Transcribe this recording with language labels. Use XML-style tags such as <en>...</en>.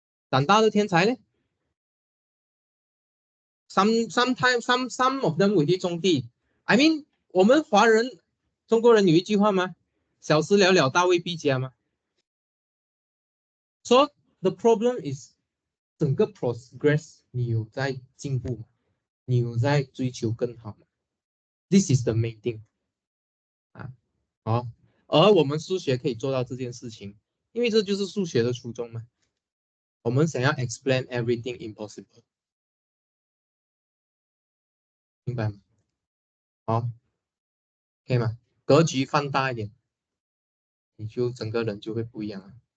<zh>长大的天才呢？</zh> <en>Some of them</en> <zh>委地种地。</zh> <en>I mean，</en> <zh>我们华人、中国人有一句话吗？小事了了，大未必佳吗？</zh> <en>So the problem is</en> <zh>整个 progress 你有在进步吗？你有在追求更好吗？</zh> <en>This is the main thing 啊。</en> <zh>好，而我们数学可以做到这件事情，因为这就是数学的初衷嘛。我们想要</zh> <en>explain everything impossible，</en> <zh>明白吗？好，可以吗？格局放大一点，你就整个人就会不一样了。</zh>